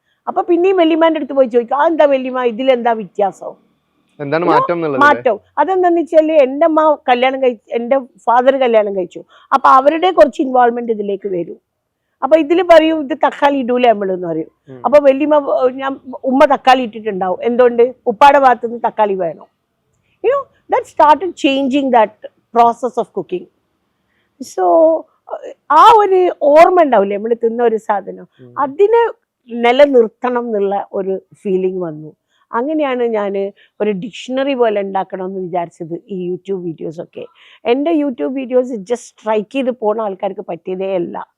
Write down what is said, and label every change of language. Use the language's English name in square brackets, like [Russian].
[Malayalam] അപ്പോൾ പിന്നെയും വല്യമ്മേൻ്റെ അടുത്ത് പോയി ചോദിക്കും, ആ എന്താ വല്യമ്മ, ഇതിലെന്താ വ്യത്യാസം, മാറ്റം? അതെന്താന്ന് വെച്ചാൽ എൻ്റെ അമ്മ എൻ്റെ ഫാദർ കല്യാണം കഴിച്ചു. അപ്പോൾ അവരുടെ കുറച്ച് ഇൻവോൾവ്മെന്റ് ഇതിലേക്ക് വരും. അപ്പൊ ഇതിൽ പറയും ഇത് തക്കാളി ഇടൂല നമ്മളെന്ന് പറയും. അപ്പൊ വല്യമ്മ ഞാൻ ഉമ്മ തക്കാളി ഇട്ടിട്ടുണ്ടാവും. എന്തുകൊണ്ട്? ഉപ്പാടെ ഭാഗത്തുനിന്ന് തക്കാളി വേണം. [English] That started changing that process of cooking. [Malayalam] So ആ ഒരു ഓർമ്മ ഉണ്ടാവില്ലേ നമ്മൾ തിന്ന ഒരു സാധനം, അതിനെ നിലനിർത്തണം എന്നുള്ള ഒരു ഫീലിംഗ് വന്നു. അങ്ങനെയാണ് ഞാൻ ഒരു ഡിക്ഷണറി പോലെ ഉണ്ടാക്കണമെന്ന് വിചാരിച്ചത്. ഈ യൂട്യൂബ് വീഡിയോസൊക്കെ, എൻ്റെ യൂട്യൂബ് വീഡിയോസ് ജസ്റ്റ് സ്ട്രൈക്ക് ചെയ്ത് പോകുന്ന ആൾക്കാർക്ക് പറ്റിയതേ അല്ല.